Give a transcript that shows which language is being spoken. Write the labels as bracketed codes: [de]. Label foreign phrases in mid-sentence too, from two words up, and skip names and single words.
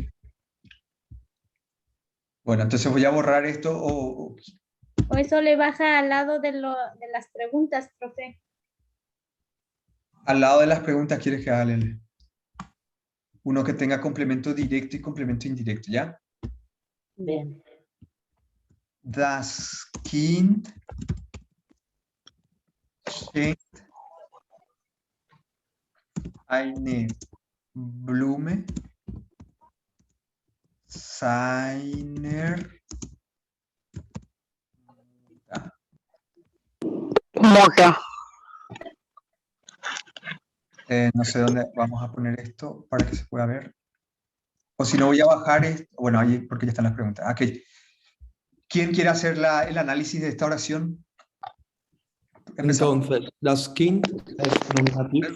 [es] Bueno, entonces voy a borrar esto O eso le baja al lado de las preguntas, profe. al lado de las preguntas. ¿Quieres que haga uno que tenga complemento directo y complemento indirecto? ¿Ya? Bien. [de] Das Kind schenkt eine Blume seiner Mutter. [es] No sé dónde vamos a poner esto para que se pueda ver. O si no, voy a bajar esto. Bueno, ahí porque ya están las preguntas. Okay. ¿Quién quiere hacer el análisis de esta oración? Empezamos. Entonces, [de] das Kind [es] es nominativo.